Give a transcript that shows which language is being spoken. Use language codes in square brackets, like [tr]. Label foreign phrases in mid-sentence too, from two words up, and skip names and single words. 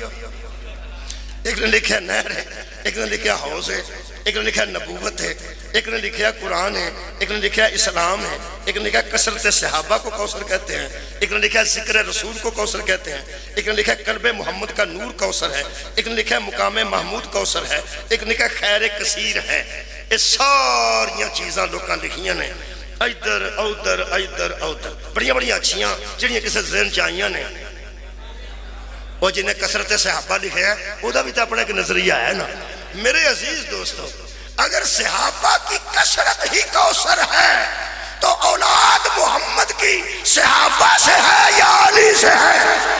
[ur] ایک نے لکھا ہے نہر ہے، ایک نے لکھا ہے حوض ہے، ایک نے لکھا ہے نبوت ہے، ایک نے لکھا ہے قرآن ہے، ایک نے لکھا ہے اسلام ہے، ایک نے لکھا ہے کثرت صحابہ کو کوثر کہتے ہیں، ایک نے لکھا ہے ذکر رسول کو کوثر کہتے ہیں، ایک نے لکھا ہے قلب محمد کا نور کوثر ہے، ایک نے لکھا ہے مقام محمود کوثر ہے، ایک نے لکھا ہے خیر کثیر ہے۔ [pa] یہ ساریاں چیزاں لوکاں لکھیاں نے، ادھر ادھر ادھر ادھر، بڑیاں بڑیاں اچھیاں جڑیاں کسی ذہن چاہیاں نے۔ وہ جنہیں کثرت صحابہ لکھے ہے وہ دا بھی تو اپنا ایک نظریہ ہے نا۔ [ur] میرے عزیز دوستو، اگر صحابہ کی کثرت ہی کوثر ہے تو اولاد محمد کی صحابہ سے ہے یا علی سے ہے؟